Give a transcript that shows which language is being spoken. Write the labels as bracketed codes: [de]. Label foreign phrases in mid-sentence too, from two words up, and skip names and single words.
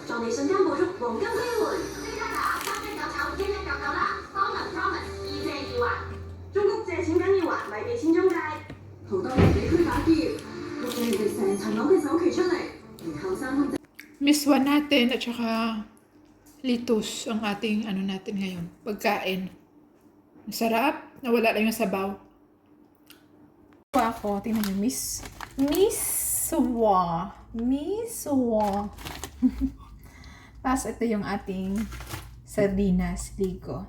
[yue] 生干播出黃金機會，即刻打1199啦！Promise 易借易還，中谷借錢緊要還，咪俾錢中介。好多人俾佢打劫，碌咗人哋成層樓嘅首期出嚟，連後生空姐。 [tl] Miswa natin at saka litos ang ating ano natin ngayon, pagkain. Masarap, nawala lang yung sabaw. Ako, tingnan nyo, miswa. Tapos ito yung ating sardinas, ligo.